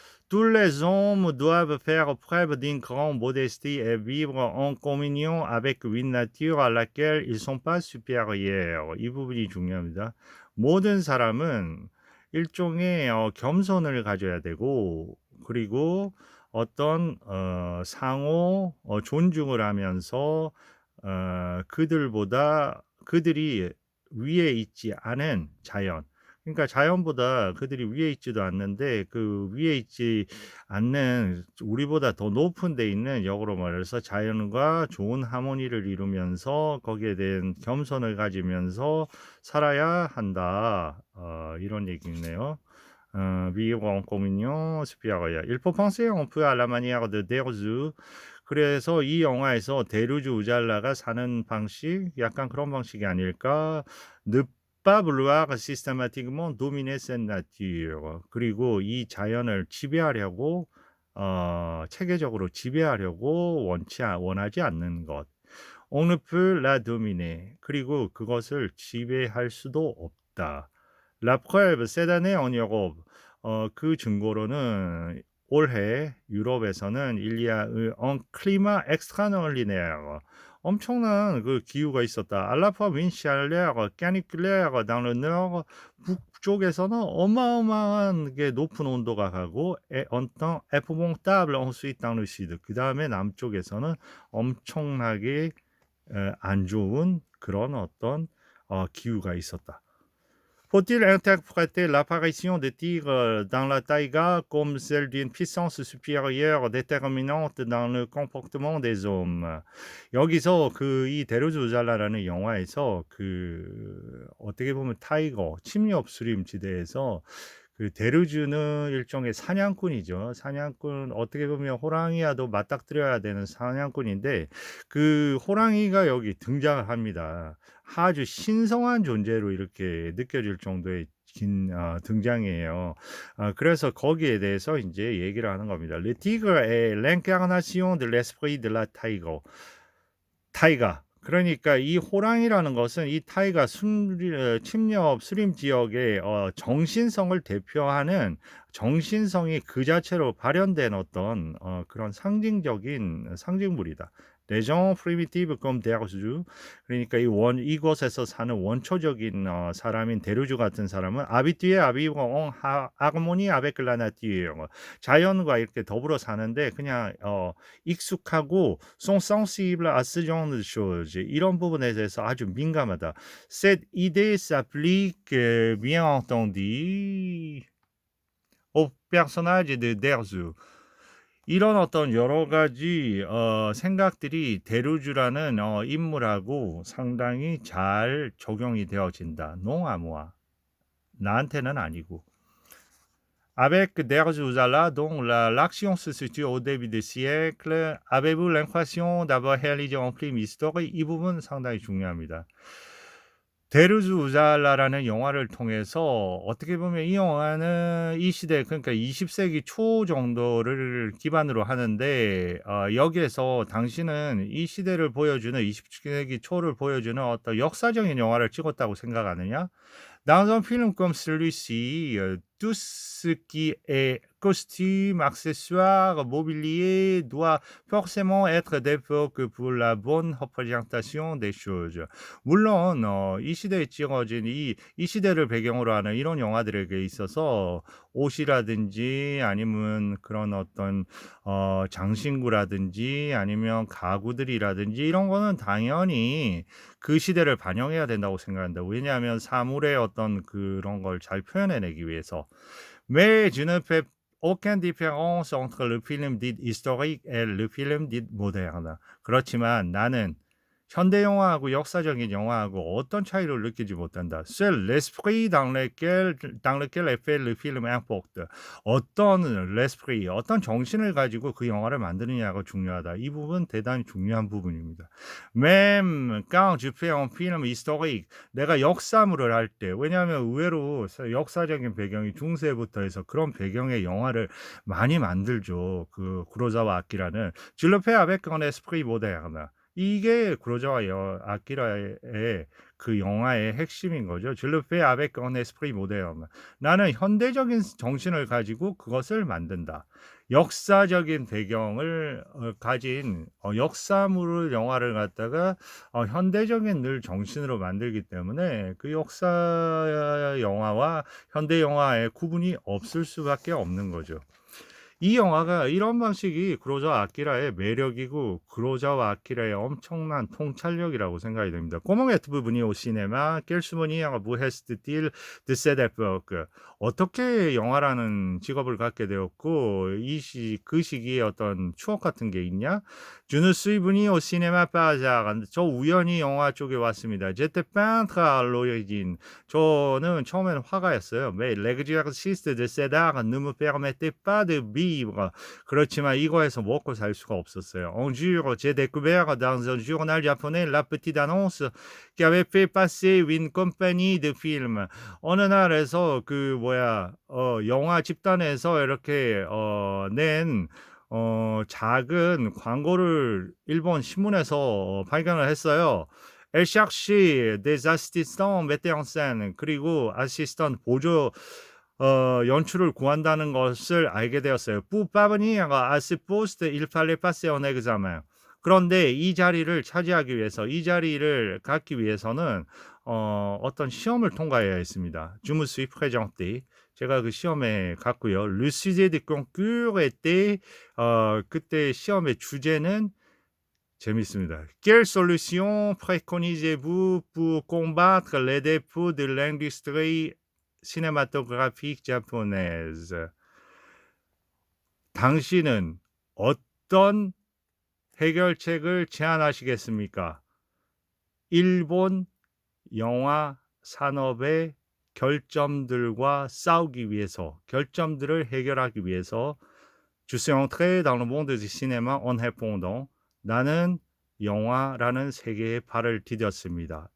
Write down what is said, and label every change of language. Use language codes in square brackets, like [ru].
[fr] Tous les hommes doivent faire preuve d'une grande modestie et vivre en communion avec une nature à laquelle ils sont pas supérieurs. [ko] 이 부분이 중요합니다. 모든 사람은 일종의 겸손을 가져야 되고 그리고 어떤 상호 존중을 하면서 그들이 위에 있지 않은 자연 그러니까 자연보다 그들이 위에 있지도 않는데 그 위에 있지 않는 우리보다 더 높은 데 있는 역으로 말해서 자연과 좋은 하모니를 이루면서 거기에 대한 겸손을 가지면서 살아야 한다. 이런 얘기네요. [fr] vivre en communion supérieure. Il faut penser un peu à la manière de Deruzu. [ko] 그래서 이 영화에서 데루즈 우잘라가 사는 방식, 약간 그런 방식이 아닐까. [fr] Ne pas vouloir systématiquement dominer cette nature. [ko] 그리고 이 자연을 지배하려고 체계적으로 지배하려고 원하지 않는 것. [fr] On ne peut la dominer. [ko] 그리고 그것을 지배할 수도 없다. [fr] La preuve, cette année en Europe. [ko] 그 증거로는 올해 유럽에서는 [fr] il y a eu un climat extraordinaire. [ko] 엄청난 그 기후가 있었다. [fr] À la fois une chaleur caniculaire dans le nord. [ko] 북쪽에서는 어마어마한 게 높은 온도가 가고 [fr] et un temps épouvantable ensuite dans le sud. [ko] 그 다음에 남쪽에서는 엄청나게 안 좋은 그런 어떤 기후가 있었다. [fr] Faut-il interpréter l'apparition des tigres dans la taïga comme celle d'une puissance supérieure déterminante dans le comportement des hommes? [ko] 여기서 이 데르즈 우잘라라는 영화에서 어떻게 보면 타이거 침엽 수림지대에서 그 데르즈는 일종의 사냥꾼이죠. 사냥꾼 어떻게 보면 호랑이와도 맞닥뜨려야 되는 사냥꾼인데 그 호랑이가 여기 등장을 합니다. 아주 신성한 존재로 이렇게 느껴질 정도의 등장이에요. 그래서 거기에 대해서 이제 얘기를 하는 겁니다. [fr] Le tigre est l'incarnation de l'esprit de la 타이가. [ko] 그러니까 이 호랑이라는 것은 이 타이가 침렵 수림 지역의 정신성을 대표하는 정신성이 그 자체로 발현된 어떤 그런 상징물이다. [fr] Les gens primitifs comme Derzu. [ko] 그러니까 이곳에서 사는 원초적인 사람인 데르주 같은 사람은 [fr] habitué à vivre en harmonie avec la nature. [ko] 자연과 이렇게 더불어 사는데 그냥 익숙하고 [fr] sont sensibles à ce genre de choses. [ko] 이런 부분에 대해서 아주 민감하다. [fr] Cette idée s'applique bien entendu au personnage de Derzu. [ko] 이런 어떤 여러 가지 생각들이 데루주라는 인물하고 상당히 잘 적용이 되어진다. [fr] Non à moi. [ko] 나한테는 아니고. [fr] Avec Deruzala, dont l'action se situe au début du siècle, avez-vous l'impression d'avoir réalisé un film historique? [ko] 이 부분 상당히 중요합니다. 데르즈 우잘라라는 영화를 통해서 어떻게 보면 이 영화는 이 시대 그러니까 20세기 초 정도를 기반으로 하는데 여기에서 당신은 이 시대를 보여주는 20세기 초를 보여주는 어떤 역사적인 영화를 찍었다고 생각하느냐? [fr] Dans un film comme celui-ci, tout ce qui est costume, accessoires, mobilier doit forcément être d'époque pour la bonne représentation des choses. [ko] 물론 이 시대에 찍어진 이 시대를 배경으로 하는 이런 영화들에게 있어서 옷이라든지 아니면 그런 어떤 장신구라든지 아니면 가구들이라든지 이런 거는 당연히 그 시대를 반영해야 된다고 생각한다. 왜냐하면 사물의 어떤 그런 걸 잘 표현해내기 위해서. [fr] Mais je ne fais aucune différence entre le film dit historique et le film dit moderne. [ko] 그렇지만 나는 현대 영화하고 역사적인 영화하고 어떤 차이를 느끼지 못한다. [fr] C'est l'esprit dans lequel est fait le film importe. [ko] 어떤 l'esprit, 어떤 정신을 가지고 그 영화를 만드느냐가 중요하다. 이 부분 대단히 중요한 부분입니다. [fr] Même quand je fais un film historique, [ko] 내가 역사물을 할 때, 왜냐하면 의외로 역사적인 배경이 중세부터 해서 그런 배경의 영화를 많이 만들죠. [fr] 그 구로사와 아키라는 Je le fais avec un esprit moderne. [ko] 이게 구로사와 아키라의 그 영화의 핵심인 거죠. [fr] Je le fais avec un esprit moderne. [ko] 나는 현대적인 정신을 가지고 그것을 만든다. 역사적인 배경을 가진 역사물을 영화를 갖다가 현대적인 늘 정신으로 만들기 때문에 그 역사 영화와 현대 영화의 구분이 없을 수밖에 없는 거죠. 이 영화가 이런 방식이 구로사와 아키라의 매력이고 구로사와 아키라의 엄청난 통찰력이라고 생각이 됩니다. [fr] Comment êtes-vous venu au cinéma? Quel souvenir vous reste-t-il de cette époque? [ko] 어떻게 영화라는 직업을 갖게 되었고 그 시기에 어떤 추억 같은 게 있냐? [fr] Je ne suis venu au cinéma par hasard. [ko] 저 우연히 영화 쪽에 왔습니다. [fr] J'étais peintre à l'origine. [ko] 저는 처음에는 화가였어요. [fr] Mais l'exercice de cet art ne me permettait pas de vivre. [ko] 그렇지만 이거에서 먹고 살 수가 없었어요. [fr] Un jour, j'ai découvert dans un journal japonais la petite annonce qui avait fait passer une compagnie de films. [ko] 어느 날에서 영화 집단에서 이렇게 낸 작은 광고를 일본 신문에서 발견을 했어요. [fr] Elle cherchait des assistants metteurs en scène. [ko] 그리고 아시스턴트 보조 연출을 구한다는 것을 알게 되었어요. [fr] Pour parvenir à ce poste, il fallait passer un examen. [ko] 그런데 이 자리를 차지하기 위해서, 이 자리를 갖기 위해서는 어떤 시험을 통과해야 했습니다. [fr] Je me suis présenté. [ko] 제가 그 시험에 갔고요. [fr] Le sujet du concours était [ko] 그때 시험의 주제는 재밌습니다. [fr] Quelle solution préconisez-vous pour combattre les défauts de l'industrie cinématographique japonaise? [ko] 당신은 어떤 해결책을 제안하시겠습니까? 일본 영화 산업의 결점들과 싸우기 위해서, 결점들을 해결하기 위해서 [fr] Je suis entré dans le monde du cinéma en répondant [ko] 나는 영화라는 세계에 발을 디뎠습니다.